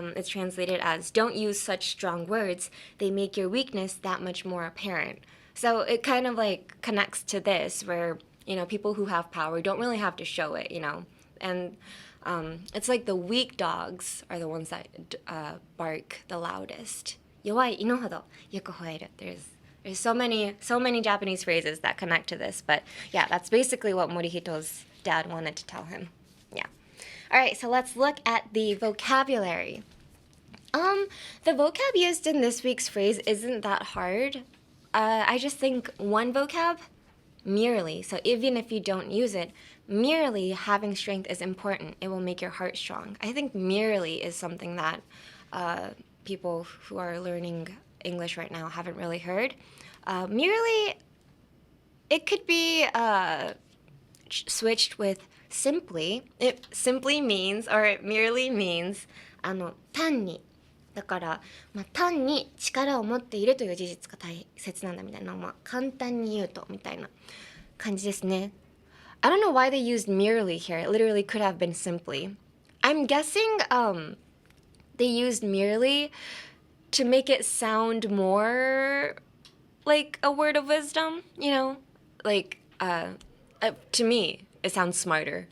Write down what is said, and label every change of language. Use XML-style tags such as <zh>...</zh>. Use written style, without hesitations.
<en>It's translated as, don't use such strong words. They make your weakness that much more apparent. So it kind of like connects to this, where, you know, people who have power don't really have to show it, you know? And it's like the weak dogs are the ones that bark the loudest.</en> <ja>弱い犬ほどよく吠える.</ja> <en>There's so many Japanese phrases that connect to this, but yeah, that's basically what Morihito's dad wanted to tell him. Yeah. All right, so let's look at the vocabulary. The vocab used in this week's phrase isn't that hard. I just think one vocab, merely. So even if you don't use it, merely having strength is important. It will make your heart strong. I think merely is something that people who are learning English right now haven't really heard. Merely, it could be switched with simply. It simply means, or it merely means, 単に。</en> <ja>だから、単に力を持っているという事実が大切なんだみたいな、簡単に言うとみたいな感じですね。</ja> <en>I don't know why they used merely here. It literally could have been simply. I'm guessing they used merely to make it sound more like a word of wisdom, you know? Like, to me, it sounds smarter.</en>